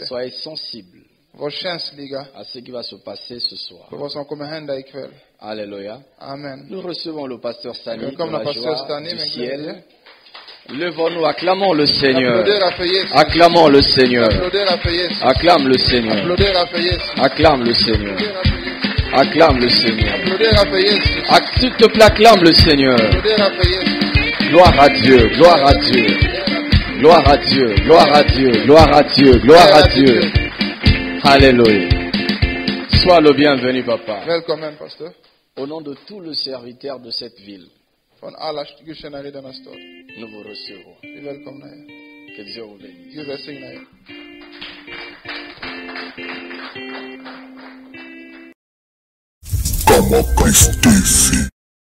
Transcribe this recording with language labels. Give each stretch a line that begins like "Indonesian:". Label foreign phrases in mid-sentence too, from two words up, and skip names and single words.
French: Soyez sensibles
Swedish: Var känsliga
French: à ce qui va se passer ce soir.
Swedish: på vad som kommer hända ikväll.
French: Alléluia.
Swedish: Amen.
French: Nous recevons le pasteur Sani de
Swedish: Välkomna
French: la
Swedish: pastor
French: joie
Swedish: Stani
French: du
Swedish: med
French: ciel.
Swedish: glädje.
French: Levons-nous, acclamons le Seigneur.
Swedish: Applådera för Jesus.
French: Acclamons le Seigneur.
Swedish: Applådera för Jesus.
French: Acclame le Seigneur.
Swedish: Applådera för Jesus.
French: Acclame le Seigneur. Acclame le Seigneur.
Swedish: Applådera för Jesus.
French: S'il te plaît, acclame le Seigneur.
Swedish: Applådera för Jesus.
French: Gloire à Dieu, gloire à Dieu. Gloire à Dieu, gloire à Dieu, gloire à Dieu, gloire à Dieu. Alléluia. Sois le bienvenu, papa.
Swedish: Välkommen pastor.
French: Au nom de tous les serviteurs de cette ville,
Swedish: Från alla gudstjänare i denna stad.
French: nous vous recevons.
Swedish: Vi välkomnar er.
French: Que Dieu vous bénisse.
Swedish: Gud välsigna er.
Portuguese: Como Cristo disse.